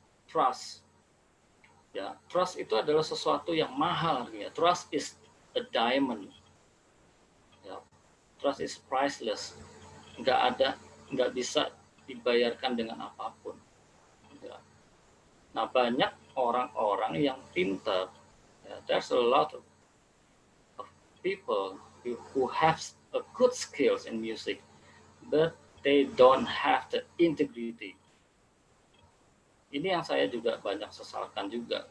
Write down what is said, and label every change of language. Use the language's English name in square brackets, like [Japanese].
[Indonesian] Trust, ya, trust itu adalah sesuatu yang mahal. [English] Ya. Trust is a diamond. Ya. Trust is priceless. [Indonesian] Nggak bisa dibayarkan dengan apapun. Ya. Nah, banyak orang-orang yang pintar. [English] Ya, there's a lot of people who have a good skills in music, but they don't have the integrity. [Indonesian] Ini yang saya juga banyak sesalkan juga.